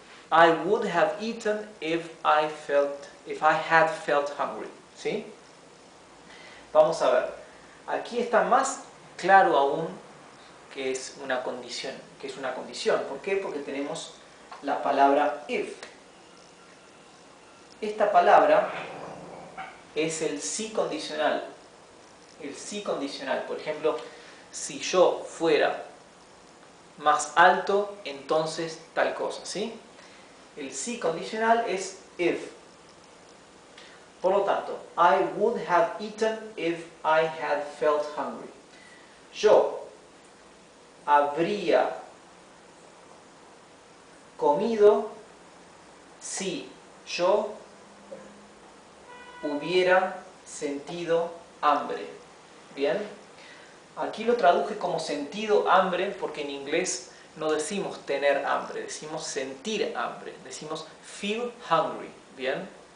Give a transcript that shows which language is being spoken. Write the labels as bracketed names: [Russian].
[English] I would have eaten if I had felt hungry. [Spanish] ¿Sí? Vamos a ver. Aquí está más claro aún que es una condición. ¿Por qué? Porque tenemos la palabra if. Esta palabra es el sí condicional. El sí condicional. Por ejemplo, si yo fuera más alto, entonces tal cosa, ¿sí? El sí condicional es if. Por lo tanto, [English] I would have eaten if I had felt hungry. [Spanish] Yo habría comido si yo hubiera sentido hambre. ¿Bien? Aquí lo traduje como sentido hambre porque en inglés no decimos tener hambre, decimos sentir hambre, decimos [English] feel hungry. [Spanish] ¿Bien?